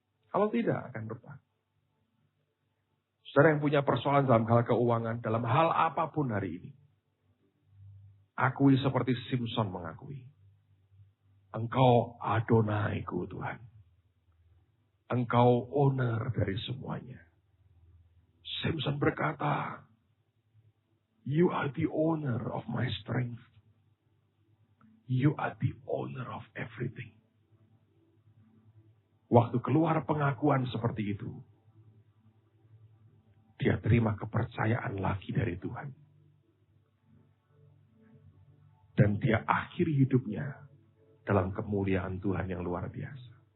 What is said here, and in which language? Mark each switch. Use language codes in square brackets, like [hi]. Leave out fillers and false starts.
[id] Kalau tidak, akan retak. Saudara yang punya persoalan dalam hal keuangan, dalam hal apapun hari ini, akui seperti Simpson mengakui. Engkau Adonaiku Tuhan. Engkau owner dari semuanya. Simpson berkata, [en] You are the owner of my strength. You are the owner of everything. [id] Waktu keluar pengakuan seperti itu, dia terima kepercayaan lagi dari Tuhan. Dan dia akhiri hidupnya dalam kemuliaan Tuhan yang luar biasa.